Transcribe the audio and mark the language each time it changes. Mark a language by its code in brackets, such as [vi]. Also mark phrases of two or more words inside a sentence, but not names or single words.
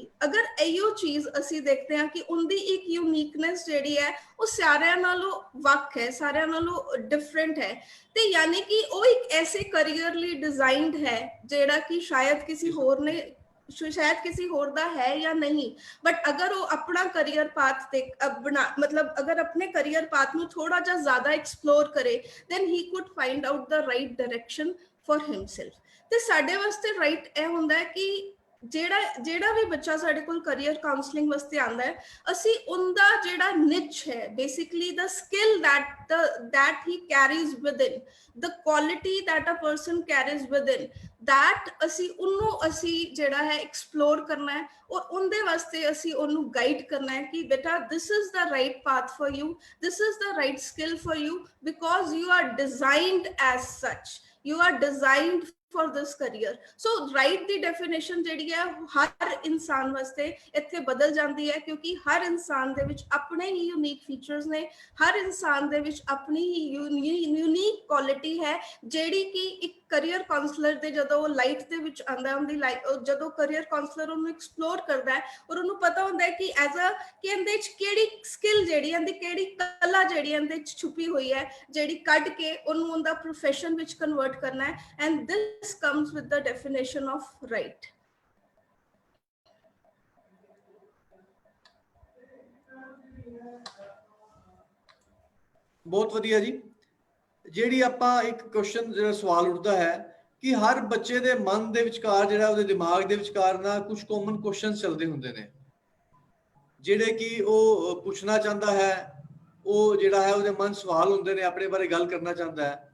[pa] ਅਗਰ ਇਹੋ ਚੀਜ਼ ਅਸੀਂ ਦੇਖਦੇ ਹਾਂ ਕਿ ਉਹਦੀ ਇੱਕ ਯੂਨੀਕਨੈਸ ਜਿਹੜੀ ਹੈ ਉਹ ਸਾਰਿਆਂ ਨਾਲੋਂ ਵੱਖ ਹੈ, ਸਾਰਿਆਂ ਨਾਲੋਂ ਡਿਫਰੈਂਟ ਹੈ, ਤੇ ਯਾਨੀ ਕਿ ਉਹ ਇੱਕ ਐਸੇ ਕੈਰੀਅਰ ਲਈ ਡਿਜ਼ਾਈਨਡ ਹੈ ਜਿਹੜਾ ਕਿ ਸ਼ਾਇਦ ਕਿਸੇ ਹੋਰ ਨੇ ਸ਼ਾਇਦ ਕਿਸੇ ਹੋਰ ਦਾ ਹੈ ਜਾਂ ਨਹੀਂ, ਬਟ ਅਗਰ ਉਹ ਆਪਣਾ [en] career path [pa] ਤੇ ਮਤਲਬ ਅਗਰ ਆਪਣੇ [en] career path [pa] ਨੂੰ ਥੋੜਾ ਜਿਹਾ ਜ਼ਿਆਦਾ ਐਕਸਪਲੋਰ ਕਰੇ, [en] then he could find out the right direction for himself. [pa] ਤੇ ਸਾਡੇ ਵਾਸਤੇ ਰਾਈਟ ਇਹ ਹੁੰਦਾ ਹੈ ਕਿ ਜਿਹੜਾ ਵੀ ਬੱਚਾ ਸਾਡੇ ਕੋਲ [en] career counselling [pa] ਵਾਸਤੇ ਆਂਦਾ ਹੈ, ਅਸੀਂ ਉਹਦਾ ਜਿਹੜਾ ਨਿਚ ਹੈ, [en] ਬੇਸਿਕਲੀ the skill that he carries within, the quality that a person carries within, that [pa] ਅਸੀਂ ਜਿਹੜਾ ਹੈ ਐਕਸਪਲੋਰ ਕਰਨਾ ਹੈ, ਔਰ ਉਹਦੇ ਵਾਸਤੇ ਅਸੀਂ ਉਹਨੂੰ ਗਾਈਡ ਕਰਨਾ ਹੈ ਕਿ ਬੇਟਾ [en] this is the right path for you, this is the right skill for you, because you are designed as such, you are designed for this career. So right [pa] ਦੀ definition ਜਿਹੜੀ ਹੈ ਹਰ ਇਨਸਾਨ ਵਾਸਤੇ ਇੱਥੇ ਬਦਲ ਜਾਂਦੀ ਹੈ, ਕਿਉਂਕਿ ਹਰ ਇਨਸਾਨ ਦੇ ਵਿੱਚ ਆਪਣੇ ਹੀ [en] unique features [pa] ਨੇ, ਹਰ ਇਨਸਾਨ ਦੇ ਵਿੱਚ ਆਪਣੀ ਹੀ [en] unique quality [pa] ਹੈ, ਜਿਹੜੀ ਕਿ ਇੱਕ [en] career counsellor [pa] ਦੇ ਜਦੋਂ ਉਹ ਲਾਈਟ ਦੇ ਵਿੱਚ ਆਉਂਦਾ, ਉਹਦੀ ਜਦੋਂ [en] career counsellor [pa] ਉਹਨੂੰ ਐਕਸਪਲੋਰ ਕਰਦਾ ਹੈ ਔਰ ਉਹਨੂੰ ਪਤਾ ਹੁੰਦਾ ਹੈ ਕਿ [en] as a [pa] ਕਿ ਇਹਦੇ ਵਿੱਚ ਕਿਹੜੀ ਸਕਿੱਲ ਜਿਹੜੀ ਇਹਦੀ ਕਿਹੜੀ ਕਲਾ ਜਿਹੜੀ ਇਹਦੇ ਵਿੱਚ ਛੁਪੀ ਹੋਈ ਹੈ, ਜਿਹੜੀ ਕੱਢ ਕੇ ਉਹਨੂੰ ਉਹਦਾ ਪ੍ਰੋਫੈਸ਼ਨ ਵਿੱਚ ਕਨਵਰਟ ਕਰਨਾ ਹੈ, [en] and this comes with the definition of right. [pa] ਬਹੁਤ ਵਧੀਆ ਜੀ। ਜਿਹੜੀ ਆਪਾਂ ਇੱਕ ਕੁਐਸਚਨ ਜਿਹੜਾ ਸਵਾਲ ਉੱਠਦਾ ਹੈ ਕਿ ਹਰ ਬੱਚੇ ਦੇ ਮਨ ਦੇ ਵਿਚਕਾਰ ਜਿਹੜਾ ਉਹਦੇ ਦਿਮਾਗ ਦੇ ਵਿਚਕਾਰ ਨਾ ਕੁਝ [en] common questions [pa] ਚੱਲਦੇ ਹੁੰਦੇ ਨੇ, ਜਿਹੜੇ ਕਿ ਉਹ ਪੁੱਛਣਾ ਚਾਹੁੰਦਾ ਹੈ, ਉਹ ਜਿਹੜਾ ਹੈ ਉਹਦੇ ਮਨ ਸਵਾਲ ਹੁੰਦੇ ਨੇ, ਆਪਣੇ ਬਾਰੇ ਗੱਲ ਕਰਨਾ ਚਾਹੁੰਦਾ ਹੈ।